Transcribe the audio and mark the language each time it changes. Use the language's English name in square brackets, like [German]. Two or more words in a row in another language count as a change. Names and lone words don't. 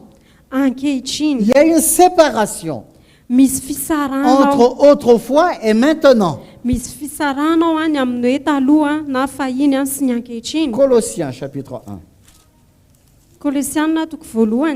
[Malagasy] ankehitriny [French] il y a une séparation [Malagasy] misy fisarana [French] entre autrefois et maintenant. [Malagasy] misy fisarana ao ny amin'ny hoe taloha na fahiny sy ny ankehitriny. [French] Colossiens chapitre 1 [Malagasy] Kolosianina toko voalohany